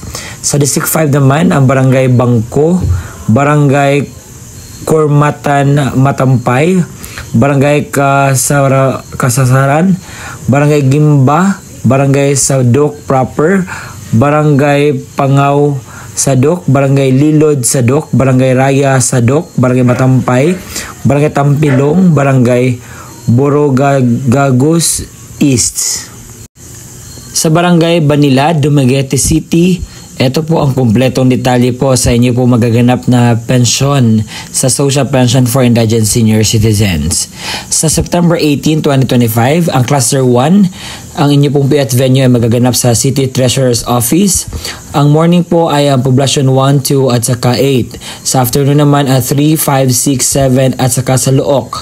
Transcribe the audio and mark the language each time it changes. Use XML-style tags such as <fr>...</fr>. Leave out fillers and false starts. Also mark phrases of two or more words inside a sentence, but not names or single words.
<tl>Sa District 5 naman, ang Barangay Bangko, Barangay Kormatan Matampay, Barangay Kasasaran, Barangay Gimba, Barangay Sadok Proper, Barangay Pangaw Sadok, Barangay Lilod Sadok, Barangay Raya Sadok, Barangay Matampay, Barangay Tampilong, Barangay Borogagos East. Sa Barangay Banila, Dumaguete City, ito po ang kumpletong detalye po sa inyo po magaganap na pensyon sa Social Pension for Indigent Senior Citizens. Sa September 18, 2025, ang Cluster 1, ang inyo pong</tl> <en>payout venue</en> <tl>ay magaganap sa City Treasurer's Office. Ang morning po ay ang Poblacion 1, 2 at saka 8. Sa afternoon naman ang 3, 5, 6, 7 at saka sa Luok.</tl>